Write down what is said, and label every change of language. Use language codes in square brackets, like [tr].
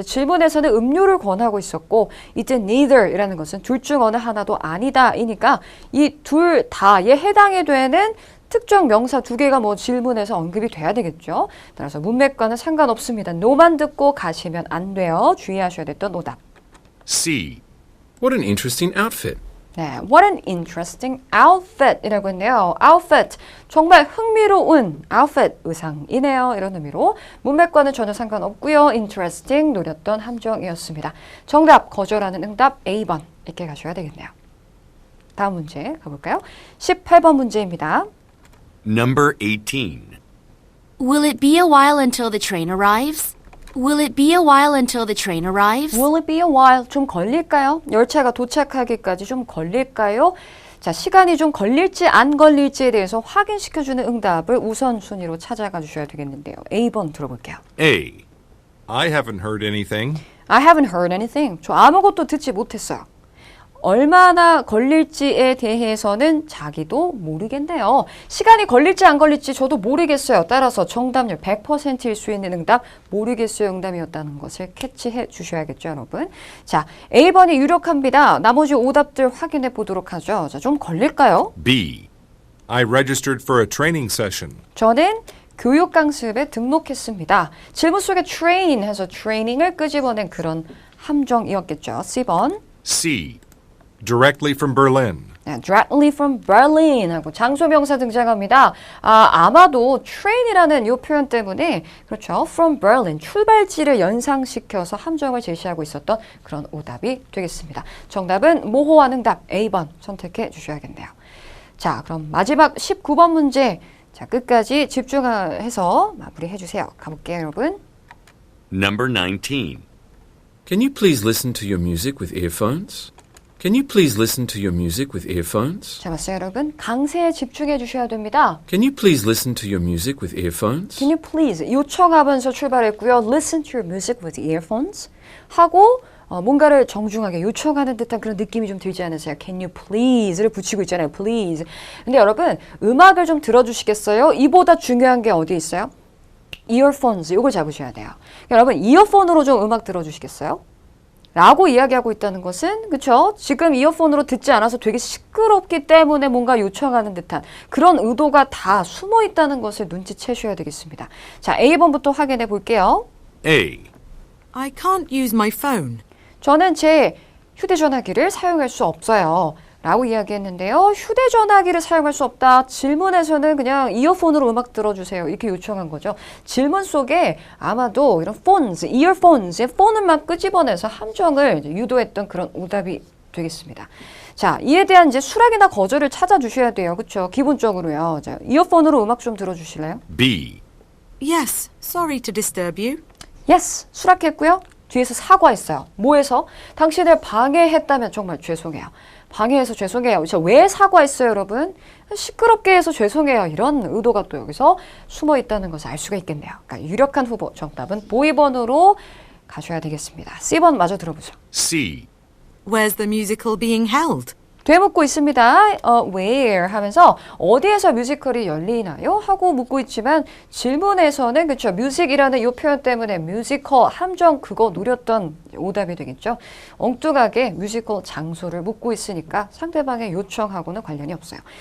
[ko] 근데 질문에서는 음료를 권하고 있었고 이때 neither이라는 것은 둘 중 어느 하나도 아니다 이니까 이 둘 다에 해당이 되는 특정 명사 2개가 뭐 질문에서 언급이 돼야 되겠죠. 따라서 문맥과는 상관없습니다. no만 듣고 가시면 안 돼요. 주의하셔야 됐던 오답. [en] C. What an interesting outfit. [ko] 네, [en] what an interesting outfit [ko] 이라고 했네요. outfit, 정말 흥미로운 outfit, 의상이네요. 이런 의미로 문맥과는 전혀 상관없고요. interesting, 노렸던 함정이었습니다. 정답, 거절하는 응답 A번 이렇게 가셔야 되겠네요. 다음 문제 가볼까요? 18번 문제입니다. [en] Number 18. Will it be a while until the train arrives? Will it be a while until the train arrives? Will it be a while? [ko] 좀 걸릴까요? 열차가 도착하기까지 좀 걸릴까요? 자, 시간이 좀 걸릴지 안 걸릴지에 대해서 확인시켜주는 응답을 우선순위로 찾아가 주셔야 되겠는데요. A번 들어볼게요. [en] A. I haven't heard anything. I haven't heard anything. [ko] 저 아무것도 듣지 못했어요. 얼마나 걸릴지에 대해서는 자기도 모르겠네요. 시간이 걸릴지 안 걸릴지 저도 모르겠어요. 따라서 정답률 100%일 수 있는 응답 모르겠어요 응답이었다는 것을 캐치해 주셔야겠죠, 여러분. 자, A번이 유력합니다. 나머지 오답들 확인해 보도록 하죠. 자, 좀 걸릴까요? [en] B. I registered for a training session. [ko] 저는 교육 강습에 등록했습니다. 질문 속에 train 해서 트레이닝을 끄집어낸 그런 함정이었겠죠. C번. [en] C. Directly from Berlin. [ko] 네, [en] directly from Berlin [ko] 하고 장소명사 등장합니다. 아마도 train이라는 이 표현 때문에 그렇죠. from Berlin, 출발지를 연상시켜서 함정을 제시하고 있었던 그런 오답이 되겠습니다. 정답은 모호한 응답 A번 선택해 주셔야겠네요. 자, 그럼 마지막 19번 문제. 자, 끝까지 집중해서 마무리해 주세요. 가볼게요, 여러분. [en] Number 19. Can you please listen to your music with earphones? Can you please listen to your music with earphones? [ko] 자, 봤어요, 여러분? 강세에 집중해 주셔야 됩니다. [en] Can you please listen to your music with earphones? Can you please [ko] 요청하면서 출발했고요. [en] Listen to your music with earphones [ko] 하고 뭔가를 정중하게 요청하는 듯한 그런 느낌이 좀 들지 않으세요? [en] Can you please [ko] 를 붙이고 있잖아요. [en] Please. [ko] 근데 여러분 음악을 좀 들어주시겠어요? 이보다 중요한 게 어디 있어요? earphones. 이걸 잡으셔야 돼요. 여러분 이어폰으로 좀 음악 들어주시겠어요? 라고 이야기하고 있다는 것은 그렇죠? 지금 이어폰으로 듣지 않아서 되게 시끄럽기 때문에 뭔가 요청하는 듯한 그런 의도가 다 숨어 있다는 것을 눈치채셔야 되겠습니다. 자, A번부터 확인해 볼게요. [en] A. I can't use my phone. [ko] 저는 제 휴대전화기를 사용할 수 없어요. 라고 이야기했는데요. 휴대전화기를 사용할 수 없다. 질문에서는 그냥 이어폰으로 음악 들어주세요. 이렇게 요청한 거죠. 질문 속에 아마도 이런 phones, earphones의 폰을만 끄집어내서 함정을 유도했던 그런 오답이 되겠습니다. 자, 이에 대한 이제 수락이나 거절을 찾아주셔야 돼요. 그렇죠? 기본적으로요. 자, 이어폰으로 음악 좀 들어주실래요? [en] B. Yes, sorry to disturb you. [ko] Yes, 수락했고요. 뒤에서 사과했어요. 뭐해서? 당신을 방해했다면 정말 죄송해요. 방해해서 죄송해요. 왜 사과했어요, 여러분? 시끄럽게 해서 죄송해요. 이런 의도가 또 여기서 숨어 있다는 것을 알 수가 있겠네요. 그러니까 유력한 후보 정답은 보이번으로 가셔야 되겠습니다. C번 마저 들어보죠. [en] C. Where's the musical being held? [ko] 되묻고 있습니다. where 하면서 어디에서 뮤지컬이 열리나요? 하고 묻고 있지만 질문에서는 그렇죠. 뮤직이라는 이 표현 때문에 뮤지컬 함정 그거 노렸던 오답이 되겠죠. 엉뚱하게 뮤지컬 장소를 묻고 있으니까 상대방의 요청하고는 관련이 없어요.